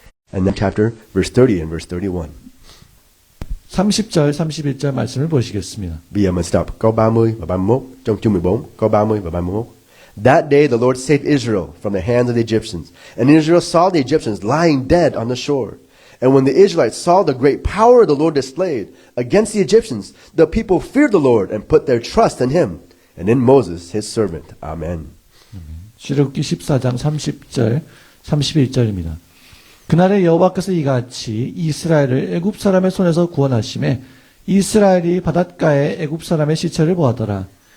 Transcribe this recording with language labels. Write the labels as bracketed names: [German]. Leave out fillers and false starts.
[English] And then chapter verse 30 and verse 31. [Korean] 30절, 31절 말씀을 보시겠습니다. [Vietnamese] Bây giờ mình đọc câu 30 và 31 trong chương 14, câu 30 và 31. [English] That day the Lord saved Israel from the hands of the Egyptians, and Israel saw the Egyptians lying dead on the shore. And when the Israelites saw the great power the Lord displayed against the Egyptians, the people feared the Lord and put their trust in Him and in Moses, His servant. Amen. [Korean] 출애굽기 14장 30절, 31절입니다. 그날에 여호와께서 이같이 이스라엘을 애굽 사람의 손에서 구원하심에 이스라엘이 바닷가에 애굽 사람의 시체를 보았더라.